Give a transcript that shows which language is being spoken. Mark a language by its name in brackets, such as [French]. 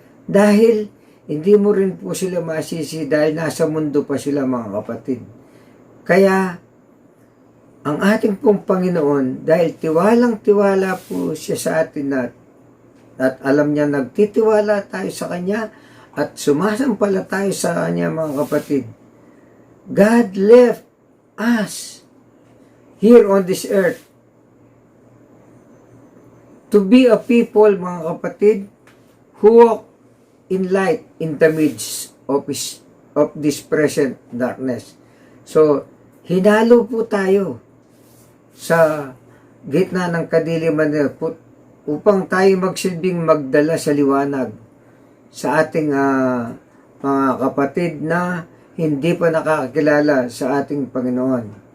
[Filipino] Dahil hindi mo rin po sila masisi dahil nasa mundo pa sila, mga kapatid. Kaya, ang ating pong Panginoon, dahil tiwalang-tiwala po siya sa atin at alam niya nagtitiwala tayo sa Kanya at sumasampala tayo sa Kanya, mga kapatid. [English] God left us here on this earth to be a people, [Filipino] mga kapatid, [English] who walk in light in the midst of this present darkness. [Filipino] So, hinalo po tayo sa gitna ng kadiliman upang tayo magsilbing magdala sa liwanag sa ating mga kapatid na hindi pa nakakakilala sa ating Panginoon.